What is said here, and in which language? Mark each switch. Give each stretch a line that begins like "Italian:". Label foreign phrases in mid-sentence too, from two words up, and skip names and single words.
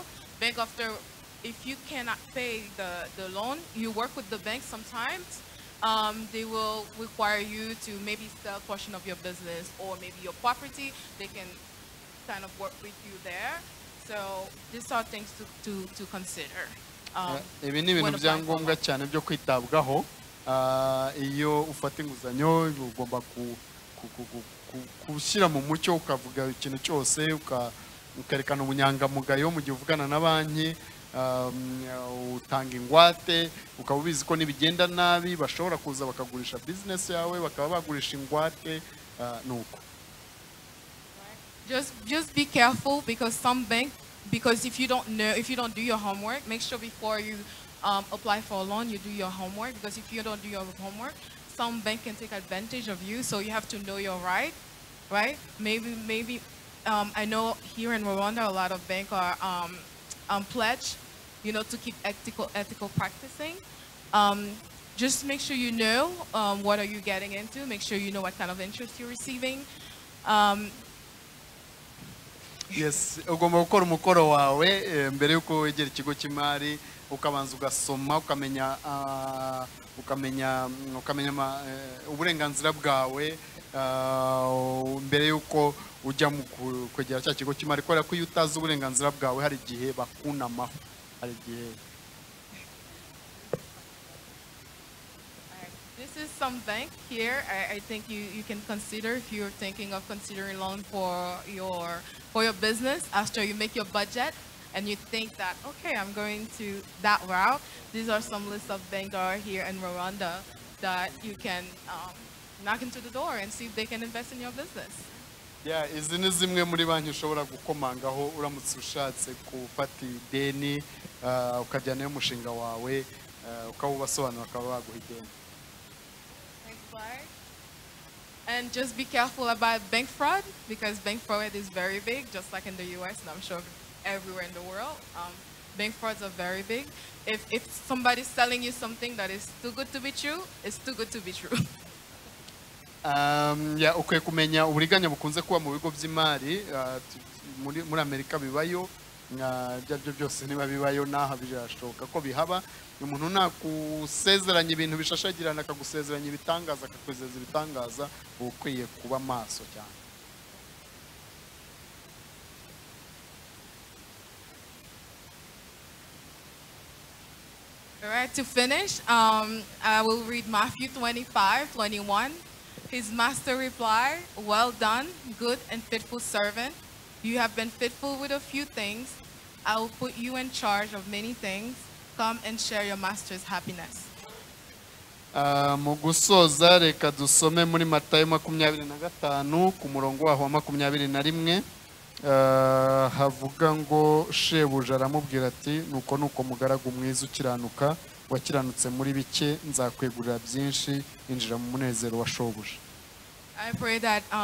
English: Bank after, if you cannot pay the loan, you work with the bank sometimes. They will require you to maybe sell a portion of your business or maybe your property. They can kind of work with you there. So these are things to consider.
Kinyarwanda: Ibi ni ibintu byangombwa cyane byo kwitabwaho. Iyo ufata inguzanyo ugomba gushyira mu mucyo ukavuga ikintu cyose ukerekana ubunyangamugayo mu gihe uvugana na banki, utanga ingwate, ukaba ubizi ko nibigenda nabi bashobora kuza bakagurisha business yawe, bakaba bagurisha ingwate nuko.
English: Just be careful because if you don't do your homework, make sure before you apply for a loan you do your homework, because if you don't do your homework, some bank can take advantage of you. So you have to know your right? Maybe I know here in Rwanda a lot of banks are pledged, to keep ethical practicing. Just make sure you know what are you getting into. Make sure you know what kind of interest you're receiving. Yes,
Kinyarwanda: ugomba gukora umukoro wawe mbere yuko wegera ikigo cy'imari, ukabanza ugasoma, ukamenya uburenganzira bwawe mbere yuko ujya mu kwegera cya kigo cy'imari, kubera ko iyo utazi uburenganzira bwawe hari igihe bakunamaho, hari igihe.
English: This is some bank here. I think you can consider if you're thinking of considering loan for your business after you make your budget and you think that, okay, I'm going to that route. These are some lists of banks that are here in Rwanda that you can knock into the door and see if they can invest in your business. Yeah,
Kinyarwanda: izi ni zimwe muri banki ushobora gukomangaho uramutse ushatse gufata ideni, ukajyana y'umushinga wawe, ukawubasobanura bakaba baguha ideni.
English: And just be careful about bank fraud, because bank fraud is very big, just like in the US, and I'm sure everywhere in the world. Bank frauds are very big. If somebody's selling you something that is too good to be true, it's too good to be true.
Kinyarwanda: Ukwiye kumenya uburiganya bukunze kuba mu bigo by'imari, muri Amerika bibayo, ibyo byose niba bibayo naha birashoboka ko bihaba. Umuntu nakusezeranya ibintu bishashagirana, akagusezeranya ibitangaza, akakwizeza ibitangaza, ukwiye kuba maso cyane.
English: All right, to finish, I will read Matthew 25:21. His master replied, well done, good and faithful servant. You have been faithful with a few things. I will put you in charge of many things. Come and share your master's happiness.
Kinyarwanda: Mu gusoza reka dusome muri Matayo 25 ku murongo wa 21, havuga ngo shebuja aramubwira ati nuko mugaragu mwiza ukiranuka, wakiranutse muri bike nzakwegurira byinshi, injira mu munezero wa shobuja.
English: I pray that